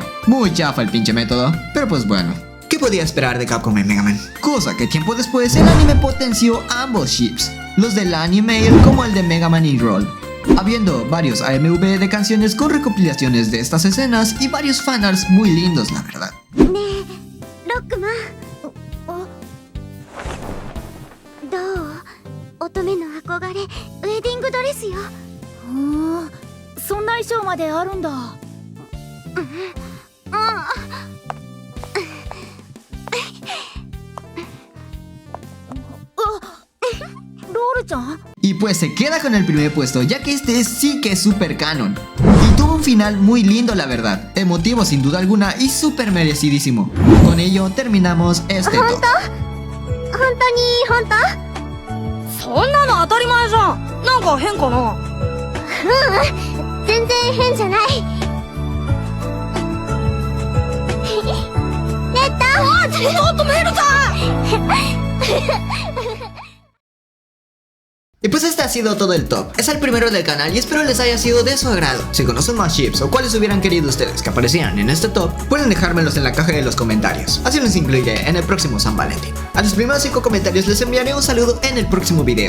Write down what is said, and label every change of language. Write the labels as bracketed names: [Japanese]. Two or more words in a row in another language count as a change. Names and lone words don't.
[Spanish] Muy chafa el pinche método, pero pues bueno. ¿Qué podía esperar de Capcom en Mega Man? Cosa que tiempo después el anime potenció ambos ships, los del anime como el de Mega Man y Roll, habiendo varios AMV de canciones con recopilaciones de estas escenas y varios fanarts muy lindos la verdad. [Japanese] ロックマンどう乙女の憧れウェディングドレスよ。そんな衣装まであるんだ。ロールちゃん [Spanish] Y pues se queda con el primer puesto, ya que este sí que es super canon. Y tuvo un final muy lindo la verdad, emotivo sin duda alguna y súper merecidísimo. Con ello terminamos este top. [Japanese] 本当に本当？そんなの当たり前じゃん。なんか変かな？全然変じゃない。レッタちょっとメルちゃん [Spanish] Y pues este ha sido todo el top. Es el primero del canal y espero les haya sido de su agrado. Si conocen más ships o cuáles hubieran querido ustedes que aparecieran en este top, pueden dejármelos en la caja de los comentarios. Así los incluiré en el próximo San Valentín. A los primeros 5 comentarios les enviaré un saludo en el próximo video.